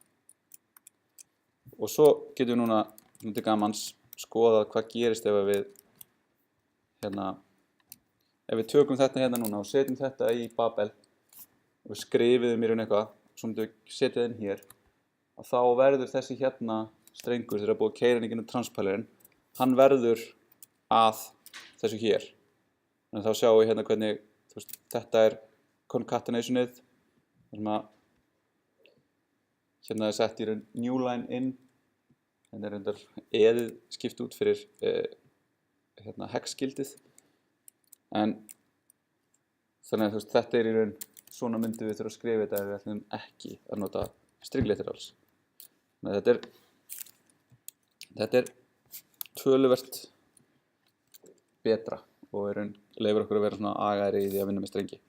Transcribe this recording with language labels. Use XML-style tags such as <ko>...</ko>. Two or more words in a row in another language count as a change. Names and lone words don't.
<is>Og svo getum við núna, til gamans, skoða hvað gerist ef við ef við tökum þetta hérna núna og setjum þetta í Babel og við skrifum í raun eitthvað, svo myndum við setja það inn hér, og þá verður þessi hérna strengur, þegar búið að keyra hann í gegnum transpælerinn, hann verður að þessu hér. Þannig að þá sjáum við hérna hvernig þetta er concatenationið, þar sem að hérna er sett í raun</is> <en>new line</en> <is>in, hérna er reyndar eðið skipt út fyrir hex-gildið, en þannig að þetta er í raun, svona myndum við þurfa að skrifa þetta ef við ætlum ekki að nota</is> <en>string literals.</en> <is>Þannig að þetta er töluvert betra og í raun leyfir okkur að vera svona agaðri í því að vinna með strengi.</is>